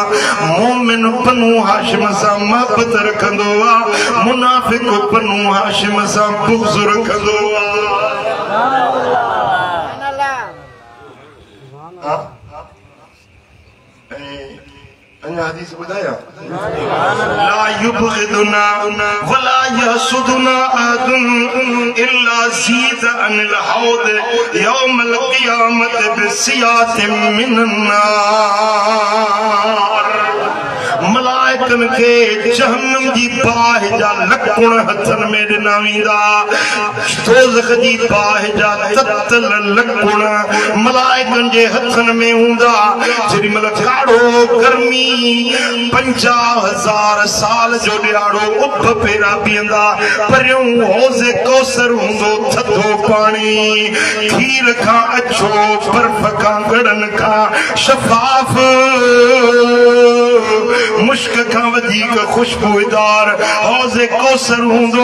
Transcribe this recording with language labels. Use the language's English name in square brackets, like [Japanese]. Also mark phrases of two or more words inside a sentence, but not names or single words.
[Sindhi] मोमिन बनु हाशिम सां मोहबत रखंदो आहे, मुनाफ़िक़ बनु हाशिम सां बुग़्ज़ रखंदो आहे। अञा हदीस ॿुधाया [Arabic] لا يبغضنا ولا يحسدنا أحد إلا ذيد عن الحوض يوم القيامة بسياط من النار. [Sindhi] मलाइकन के जहन्नम जी बाहि जा लकुण हथन में ॾिना वेंदा, दोज़ख जी बाहि जा ततल लकुण मलाइकन जे हथन में हूंदा। जेॾी महिल काढ़ो गर्मी 50,000 साल जो ॾियारो उभ फेरा पीअंदा, परियों हौज़े कौसर हूंदो थधो पाणी, खीर खां अछो, बर्फ़ खां गड़न खां शफ़ाफ, मुश्क खां वधीक खुशबूदार हौज़े कौसर हूंदो।